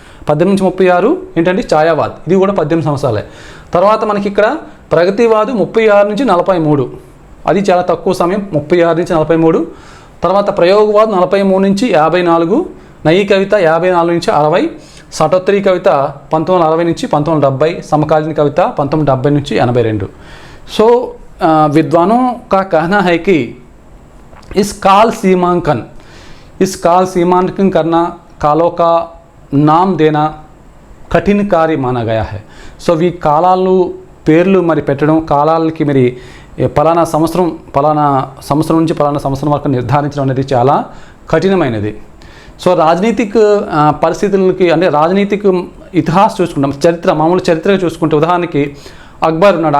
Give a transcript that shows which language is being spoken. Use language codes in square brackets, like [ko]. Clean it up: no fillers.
[te] 1836 ఏంటంటే ఛాయావాద్, ఇది కూడా 18 సంవత్సరాలే. తర్వాత మనకి ఇక్కడ ప్రగతివాదు 36 నుంచి 43, అది చాలా తక్కువ సమయం, 36 నుంచి 43. తర్వాత ప్రయోగవాద్ 43 నుంచి 54, నయీ కవిత 54 నుంచి 60, సటోత్తరీ కవిత 1960 నుంచి 1970, సమకాలీన కవిత 1970 నుంచి 82. [hi] సో विद्वानों का कहना है कि इस काल सीमांकन करना, कालों का नाम देना कठिन कार्य माना गया है. [te] సో ఈ కాలాలు పేర్లు మరి పెట్టడం, కాలాలకి మరి పలానా సంవత్సరం నుంచి పలానా సంవత్సరం వరకు నిర్ధారించడం అనేది చాలా కఠినమైనది. సో రాజనీతిక పరిస్థితులకి అంటే రాజనీతిక ఇతిహాస్ చూసుకుంటాం, చరిత్ర మామూలు చరిత్ర చూసుకుంటే ఉదాహరణకి అక్బర్ ఉన్నాడు.